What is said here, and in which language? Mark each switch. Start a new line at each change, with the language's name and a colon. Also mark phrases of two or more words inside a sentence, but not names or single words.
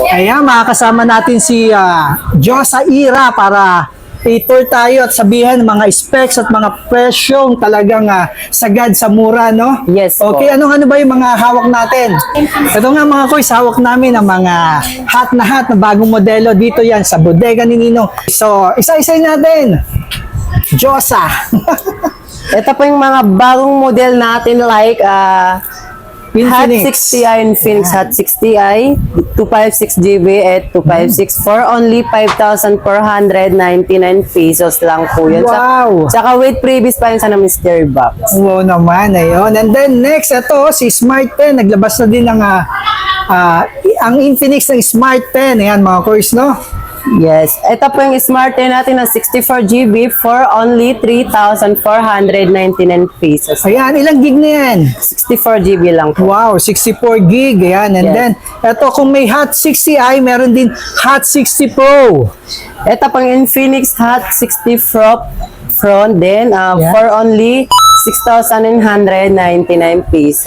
Filipino: ayan, makakasama natin si Josa Ira para i-tour tayo at sabihan mga specs at mga presyong talagang sagad sa mura, no?
English: Yes po.
Filipino: Okay, ano ba yung mga hawak natin? Ito nga mga kuys, hawak namin ang mga hot na bagong modelo dito yan sa bodega ni Ninong. So, isa-isa natin. Josa. Ito po yung mga bagong model natin like Hot Infinix. 60i Infinix Hot 60i 256GB at 256
English: for only
Filipino: 5,499 pesos lang po yun. Wow. Saka
English: with previous
Filipino: pa yun sa mystery box. Wow naman, ayun. And then next, ito, si Smart Pen. Naglabas na din ng ang Infinix ng Smart Pen. Ayan mga kuys, no?
English: Yes.
Filipino: Ito po yung Smart 10 natin na 64GB
English: for only
Filipino: 3,499 pesos. Ayan, ilang gig na yan? 64GB lang po. Wow, 64 gig. Ayan. And
English: Yes.
Filipino: then, ito, kung may Hot 60i, meron din Hot 60 Pro. Ito pang Infinix Hot 60 Pro front din
English: Yeah. for only 6,999 pesos.